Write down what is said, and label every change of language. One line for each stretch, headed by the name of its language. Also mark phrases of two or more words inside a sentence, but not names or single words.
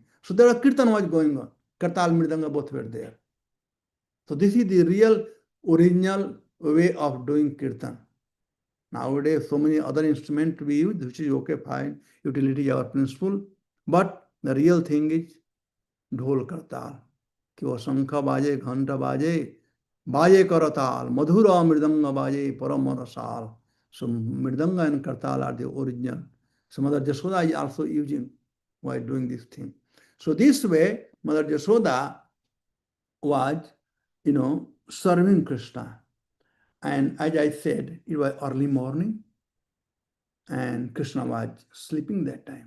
English: So there was kirtan was going on. Kartal, Mridanga both were there. So this is the real original way of doing kirtan. Nowadays, so many other instruments we use, which is okay, fine, utility is our principle. But the real thing is
Hindi: ढोल करताल कि वो शंख बाजे घंटा बाजे करताल मधुर मृदंग बाजे परम रसाल.
English: So mridanga and kartal are the original. So Mother Jashoda is also using while doing this thing. So this way Mother Jashoda was serving Krishna. And as I said, it was early morning and Krishna was sleeping that time.